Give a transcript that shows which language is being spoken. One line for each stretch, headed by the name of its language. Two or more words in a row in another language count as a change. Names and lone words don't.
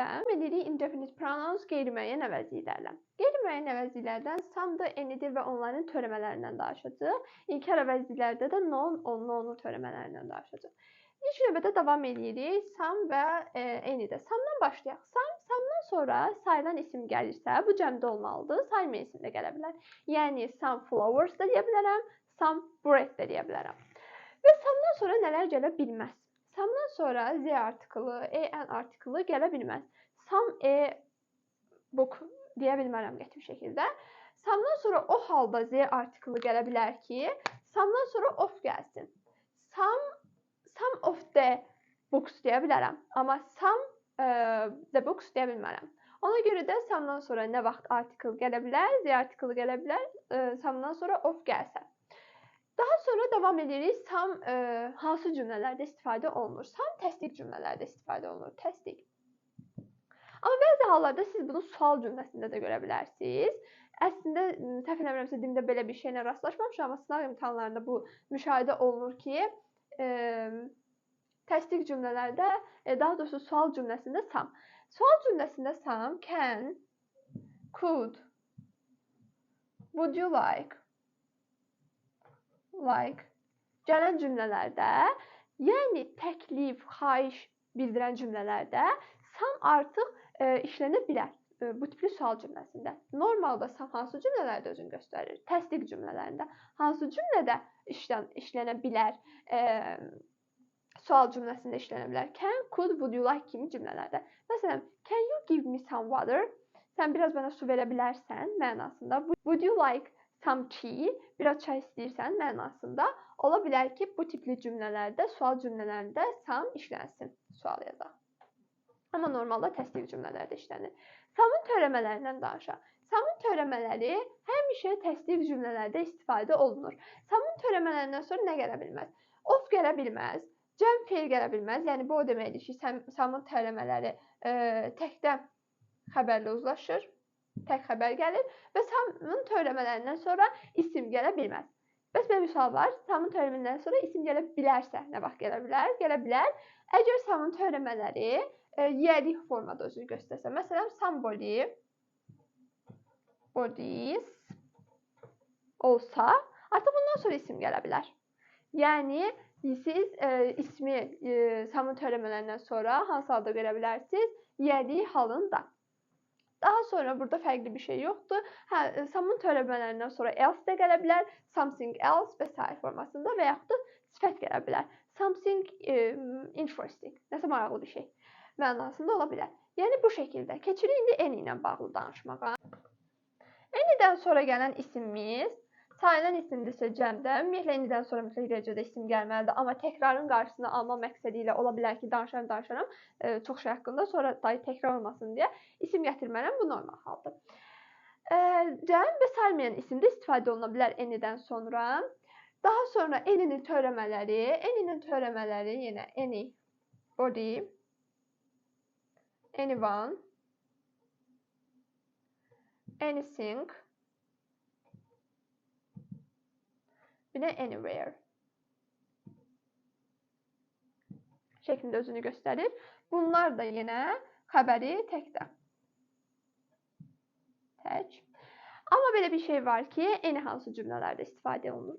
Azerbaijani: Deyirik
English: indefinite pronouns
Azerbaijani: qeyri-müəyyən əvəzliklərlə. Qeyri-müəyyən əvəzliklərdən some'dır, any'dir və onların törəmələrindən danışacağıq. İlk əvəzliklərdə də non, onun törəmələrindən danışacağıq. İlk növbədə davam edirik. Some və any'də. Some'dan başlayaq. Some'dan sonra sayılan isim gəlirsə, bu cəmdə olmalıdır. Saymayan isim də gələ bilər. Yəni,
English: some flowers
Azerbaijani: da deyə bilərəm,
English: some bread
Azerbaijani: də deyə bilərəm. Və some'dan sonra nələr gələ bilməz? Some'dan sonra z artikılı, en artikılı gələ bilməz.
English: Some book
Azerbaijani: deyə bilmərəm qəti bir şəkildə. Some'dan sonra o halda z artikılı gələ bilər ki, some'dan sonra of gəlsin.
English: Some of the books
Azerbaijani: deyə bilərəm. Amma
English: some the books
Azerbaijani: deyə bilmərəm. Ona görə də some'dan sonra nə vaxt article gələ bilər, z artikılı gələ bilər, some'dan sonra of gəlsə. Daha sonra davam edirik. Some hansı cümlələrdə istifadə olunur? Some təsdiq cümlələrdə istifadə olunur. Təsdiq. Amma bəzi hallarda siz bunu sual cümləsində də görə bilərsiniz. Əslində, səhv eləmirəmsə, dildə belə bir şeylə rastlaşmamışam, amma sınav imtahanlarında bu müşahidə olunur ki, təsdiq cümlələrdə, daha doğrusu sual cümləsində some. Sual cümləsində some, can, could,
English: would you like
Azerbaijani: gələn cümlələrdə, yəni təklif, xahiş bildirən cümlələrdə some artıq işlənə bilər. Bu tipli sual cümləsində. Normalda some hansı cümlələrdə özünü göstərir? Təsdiq cümlələrində. Hansı cümlədə işlənə bilər? sual cümləsində işlənə bilər.
English: Can, could, would you like
Azerbaijani: kimi cümlələrdə. Məsələn,
English: can you give me some water?
Azerbaijani: Sən biraz mənə su verə bilərsən mənasında.
English: Would you like some tea?
Azerbaijani: Biraz çay istəyirsən mənasında. Ola bilər ki, bu tipli cümlələrdə, sual cümlələrində some işlənsin. Sual yazaq. Amma normalda təsdiq cümlələrdə işlənir. Some'un törəmələrindən danışaq. Some'un törəmələri həmişə təsdiq cümlələrdə istifadə olunur. Some'un törəmələrindən sonra nə gələ bilməz? Of gələ bilməz. Cəm feil gələ bilməz. Yəni bu o deməkdir ki, some'un törəmələri təkdə xəbərlə uzlaşır. Tək xəbər gəlir və some'un törəmələrindən sonra isim gələ bilməz. Bəs belə bir sual var. Some'un törəmələrindən sonra isim gələ bilərsə nə vaxt gələ bilər? Gələ bilər. Əgər some'un törəmələri yiyəlik formada özünü göstərsə. Məsələn, somebody, bodies olsa, artıq bundan sonra isim gələ bilər. Yəni, siz ismi some'un törəmələrindən sonra hansı halda görə bilərsiniz? Yiyəlik halında. Daha sonra burada fərqli bir şey yoxdur. Some'un törəmələrindən sonra else də gələ bilər,
English: something else
Azerbaijani: və s. formasında və yaxud da sifət gələ bilər.
English: Something interesting,
Azerbaijani: nəsə maraqlı bir şey mənasında ola bilər. Yəni bu şəkildə. Keçirik indi any ilə bağlı danışmağa. Any'dən sonra gələn isimimiz sayılan isimdirsə cəmdə, ümumiyyətlə any'dən sonra mütləq dərəcədə isim gəlməlidir. Amma təkrarın qarşısını alma məqsədi ilə ola bilər ki, danışaram çox şey haqqında, sonra dayı təkrar olmasın deyə isim gətirmərəm. Bu normal haldır. Cəm və sayılmayan isimdə istifadə oluna bilər any'dən sonra. Daha sonra any'nin törəmələri yenə any, body, anyone, anything, bir də anywhere şəklində özünü göstərir. Bunlar da yenə xəbəri təkdə. Tək. Amma belə bir şey var ki, any hansı cümlələrdə istifadə olunur.